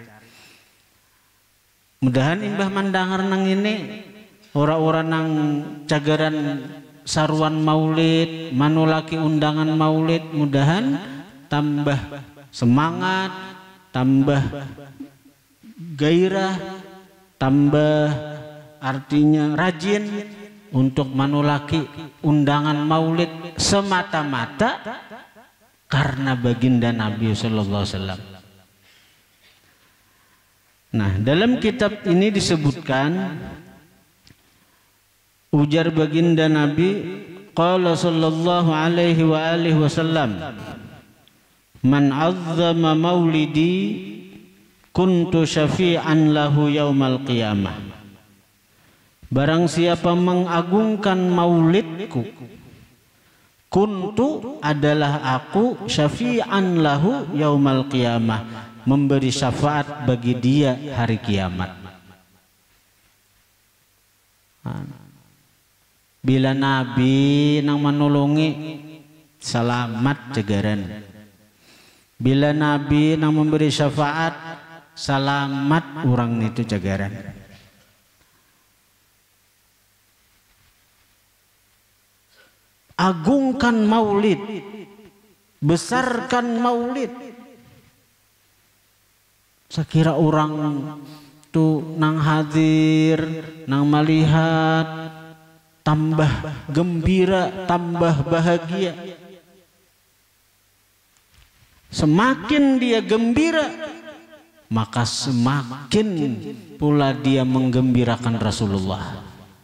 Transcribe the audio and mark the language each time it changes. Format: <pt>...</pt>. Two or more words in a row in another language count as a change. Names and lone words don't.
<bjn>Mudahan imbah mendengar nang ini orang-orang nang cagaran saruan maulid, manulaki undangan maulid, mudahan tambah semangat, tambah gairah, tambah artinya rajin untuk manulaki undangan maulid semata-mata karena baginda Nabi</bjn> <ar>صلى الله عليه وسلم.</ar> <id>Nah, dalam kitab ini disebutkan ujar baginda Nabi,</id> <ar>قال صلى الله عليه وعلى آله وسلم من عظم مولدي كنت شافعا له يوم القيامة.</ar> <id>Barang siapa mengagungkan maulidku, kuntu adalah aku</id> <ar>شافعا له يوم القيامة,</ar> <id>memberi syafaat bagi dia hari kiamat.</id> <bjn>Bila Nabi nang menolongi selamat cegaran, bila Nabi nang memberi syafaat selamat orang itu cegaran.</bjn> <id>Agungkan maulid, besarkan maulid.</id> <bjn>Sekira orang tuh nang hadir, nang melihat, tambah gembira, tambah bahagia.</bjn> <id>Semakin dia gembira, maka semakin pula dia menggembirakan Rasulullah.</id>